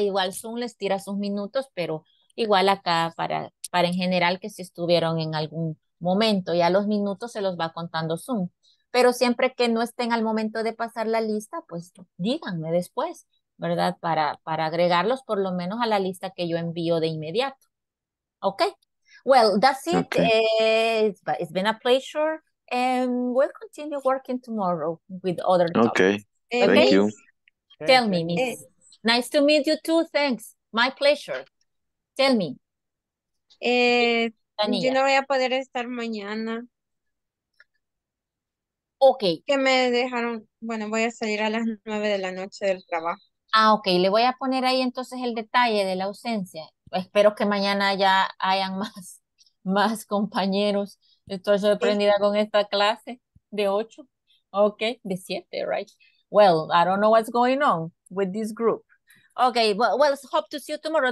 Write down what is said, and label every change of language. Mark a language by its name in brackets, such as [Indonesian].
[Spanish] Igual Zoom les tira sus minutos, pero igual acá para en general que si estuvieron en algún momento, ya los minutos se los va contando Zoom. Pero siempre que no estén al momento de pasar la lista, pues díganme después, ¿verdad? Para agregarlos por lo menos a la lista que yo envío de inmediato. [English] ¿Ok? Well, that's it. Okay. It's been a pleasure. And we'll continue working tomorrow with other topics. Okay. Thank you. Miss, Tell me, Thank you. Miss. Nice to meet you too. Thanks. My pleasure. Tell me, [Spanish] yo Tania. no voy a poder estar mañana, [English] Ok. [Spanish] que me dejaron, bueno, voy a salir a las 9 de la noche del trabajo. [English] Ah, ok. [Spanish] Le voy a poner ahí entonces el detalle de la ausencia. Espero que mañana ya hayan más compañeros. Estoy sorprendida con esta clase de 8. [English] Ok, [Spanish] de 7, [English] right? Well, I don't know what's going on with this group. Okay, well, hope to see you tomorrow.